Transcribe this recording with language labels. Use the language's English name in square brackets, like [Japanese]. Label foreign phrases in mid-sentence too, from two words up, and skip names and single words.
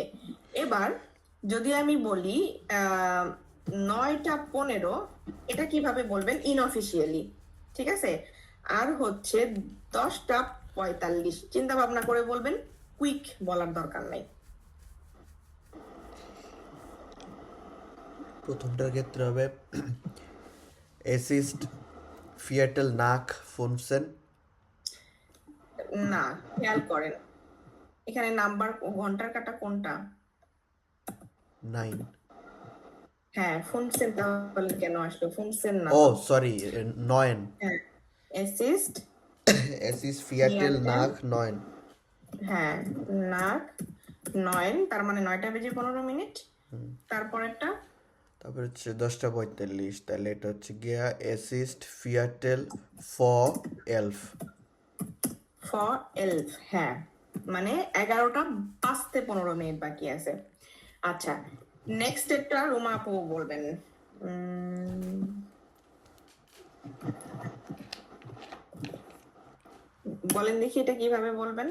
[Bangla] এবার যদি আমি বলি 9:15, এটা কিভাবে বলবেন? ইনঅফিসিয়ালি। ঠিক আছে, আর হচ্ছে 10:45, চিন্তা ভাবনা করে বলবেন, কুইক বলার দরকার নাই। প্রথমটার ক্ষেত্রে হবে [German] es ist Viertel nach 15. [Bangla] না, খেয়াল করেন এখানে নাম্বার, ঘন্টার কাঁটা কোনটা? 9. হ্যাঁ, ফুনসেন। তাহলে কেন আসলো ফুনসেন না? [English] Oh, sorry, 9. [Bangla] হ্যাঁ, অ্যাসিস্ট, [German] Es ist Viertel Viertel nach 9. [Bangla] হ্যাঁ, নাক 9, তার মানে 9:15। তারপরেরটা তারপর হচ্ছে 10:45, তাহলে এটা হচ্ছে গিয়া [German] es ist Viertel vor 11. [Bangla] ফর 11, হ্যাঁ, মানে 11:15 বাকি আছে। আচ্ছা, নেক্সট একটা রুমা আপু বলবেন। বলেন দেখি এটা কিভাবে বলবেন?